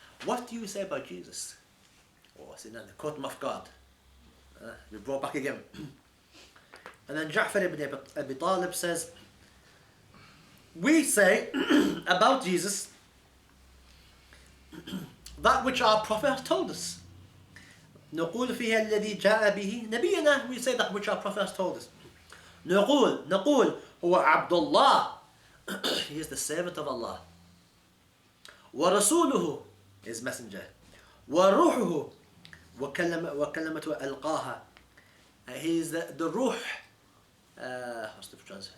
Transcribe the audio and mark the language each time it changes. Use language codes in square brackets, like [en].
[en] What do you say about Jesus? See, now they caught him off guard. They brought back again. And then Ja'far ibn Abi Talib says, we say about Jesus that which our Prophet has told us. [ar] نقول فيها الذي جاء به نبينا. [en] We say that which our Prophet has told us. [ar] نقول هو عبد الله. [en] He is the servant of Allah. [ar] ورسوله, [en] his messenger. [ar] وروحه وكلمته ألقاها. [en] He is the ruh, what's the translation?